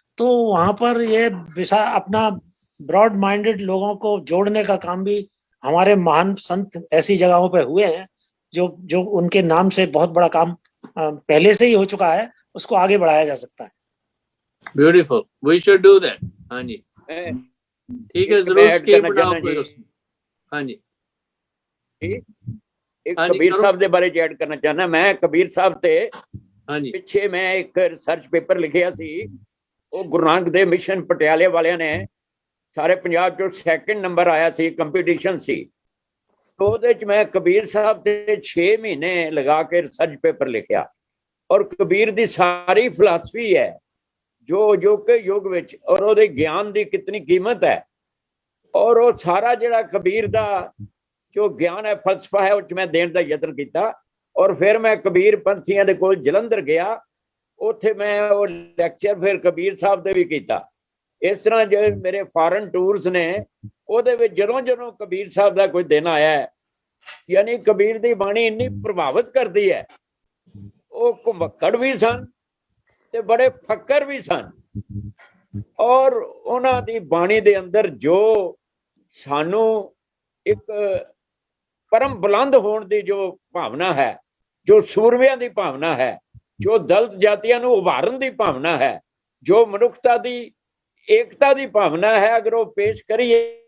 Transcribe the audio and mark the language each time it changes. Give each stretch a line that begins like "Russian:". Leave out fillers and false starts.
Hindi: तो वहां पर ये अपना ब्रॉड माइंडेड लोगों को जोड़ने का काम भी हमारे महान संत ऐसी जगहों पे हुए हैं जो उनके नाम से बहुत बड़ा काम पहले से ही हो चुका है, उसको आगे बढ़ाया जा सकता है।
English: Beautiful, we should do that.
Hindi: हाँ जी, ठीक है, जरूर स्केप बनाओ कोई उसमें। हाँ जी,
Punjabi: एक कबीर साहब ਦੇ ਬਾਰੇ ਐਡ ਕਰਨਾ ਚਾਹਨਾ ਮੈਂ। ਕਬੀਰ ਸਾਹਿਬ ਤੇ ਹਾਂਜੀ ਪਿੱਛੇ ਮੈਂ ਇੱਕ ਰਿਸਰਚ ਪੇਪਰ ਲਿਖਿਆ ਸੀ, ਉਹ ਗੁਰੂ ਨਾਨਕ ਦੇਵ ਮਿਸ਼ਨ ਪਟਿਆਲੇ ਵਾਲਿਆਂ ਨੇ ਸਾਰੇ ਪੰਜਾਬ ਚੋਂ 2nd ਨੰਬਰ ਆਇਆ ਸੀ, ਕੰਪੀਟੀਸ਼ਨ ਸੀ। ਉਹਦੇ ਚ ਮੈਂ ਕਬੀਰ ਸਾਹਿਬ ਤੇ 6 ਮਹੀਨੇ ਲਗਾ ਕੇ ਰਿਸਰਚ ਪੇਪਰ ਲਿਖਿਆ। ਔਰ ਕਬੀਰ ਦੀ ਸਾਰੀ ਫਿਲਾਸਫੀ ਹੈ ਜੋ ਕਿ ਯੁੱਗ ਵਿੱਚ, ਔਰ ਉਹਦੇ ਗਿਆਨ ਦੀ ਕਿਤਨੀ ਕੀਮਤ ਹੈ, ਔਰ ਉਹ ਸਾਰਾ ਜਿਹੜਾ ਕਬੀਰ ਦਾ ਜੋ ਗਿਆਨ ਹੈ, ਫਲਸਫਾ ਹੈ, ਉਹ ਚ ਮੈਂ ਦੇਣ ਦਾ ਯਤਨ ਕੀਤਾ। ਔਰ ਫਿਰ ਮੈਂ ਕਬੀਰ ਪੰਥੀਆਂ ਦੇ ਕੋਲ ਜਲੰਧਰ ਗਿਆ, ਉੱਥੇ ਮੈਂ ਉਹ ਲੈਕਚਰ ਫਿਰ ਕਬੀਰ ਸਾਹਿਬ ਦੇ ਵੀ ਕੀਤਾ। ਇਸ ਤਰ੍ਹਾਂ ਜਿਹੜੇ ਮੇਰੇ ਫਾਰਨ ਟੂਰਸ ਨੇ, ਉਹਦੇ ਵਿੱਚ ਜਦੋਂ ਕਬੀਰ ਸਾਹਿਬ ਦਾ ਕੋਈ ਦਿਨ ਆਇਆ ਹੈ, ਯਾਨੀ ਕਬੀਰ ਦੀ ਬਾਣੀ ਇੰਨੀ ਪ੍ਰਭਾਵਿਤ ਕਰਦੀ ਹੈ। ਉਹ ਘੁਮੱਕੜ ਵੀ ਸਨ ਤੇ ਬੜੇ ਫੱਕਰ ਵੀ ਸਨ, ਔਰ ਉਹਨਾਂ ਦੀ ਬਾਣੀ ਦੇ ਅੰਦਰ ਜੋ ਸਾਨੂੰ ਇੱਕ
Hindi: परम बुलंद होने की जो भावना है, जो सूरमियां की भावना है, जो दलित जातियां नूं उभारन की भावना है, जो मनुखता की एकता की भावना है, अगर वो पेश करिए